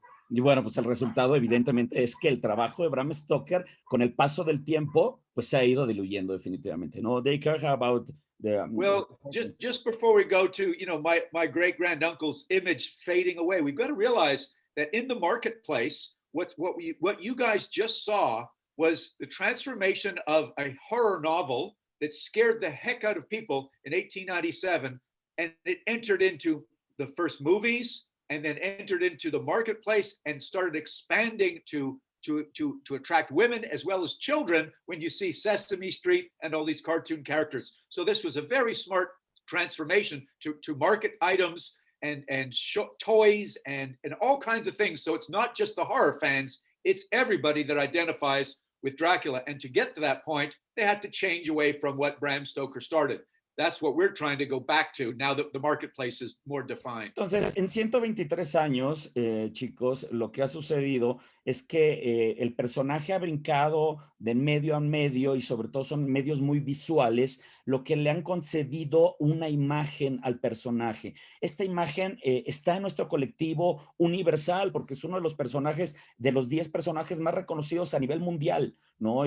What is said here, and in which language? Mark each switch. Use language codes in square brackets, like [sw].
[es] Y bueno, pues el resultado evidentemente es que el trabajo de Bram Stoker con el paso del tiempo pues se ha ido diluyendo definitivamente, ¿no? [en] Dacre, how about the... Well, just before we go to, you know, my great-granduncle's image fading away, we've got to realize that in the marketplace, what you guys just saw was the transformation of a horror novel that scared the heck out of people in 1897, and it entered into the first movies, and then entered into the marketplace and started expanding to attract women as well as children when you see Sesame Street and all these cartoon characters. So this was a very smart transformation to market items and toys and all kinds of things. So it's not just the horror fans, it's everybody that identifies with Dracula. And to get to that point, they had to change away from what Bram Stoker started. That's what we're trying to go back to now that the marketplace is more defined. [es] Entonces, en 123 años, chicos, lo que ha sucedido es que el personaje ha brincado de medio a medio y sobre todo son medios muy visuales, lo que le han concedido una imagen al personaje. Esta imagen está en nuestro colectivo universal porque es uno de los personajes, de los 10 personajes más reconocidos a nivel mundial, ¿no?